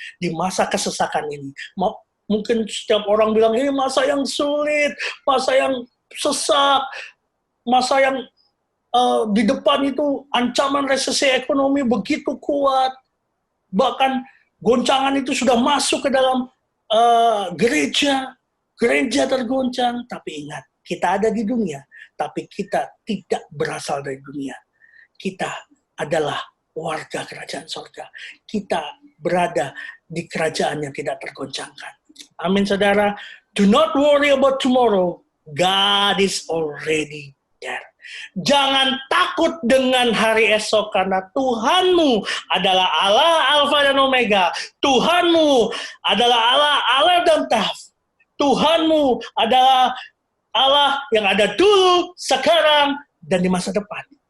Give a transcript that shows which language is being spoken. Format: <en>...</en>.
<id>Di masa kesesakan ini. Mungkin setiap orang bilang, ini masa yang sulit, masa yang sesak, masa yang di depan itu ancaman resesi ekonomi begitu kuat, bahkan goncangan itu sudah masuk ke dalam gereja tergoncang. Tapi ingat, kita ada di dunia, tapi kita tidak berasal dari dunia. Kita adalah warga kerajaan surga. Kita berada di kerajaan yang tidak tergoncangkan. Amin, saudara.</id> <en>Do not worry about tomorrow. God is already there.</en> <id>Jangan takut dengan hari esok, karena Tuhanmu adalah Allah Alfa dan Omega. Tuhanmu adalah Allah Alef dan Taf. Tuhanmu adalah Allah yang ada dulu, sekarang, dan di masa depan.</id>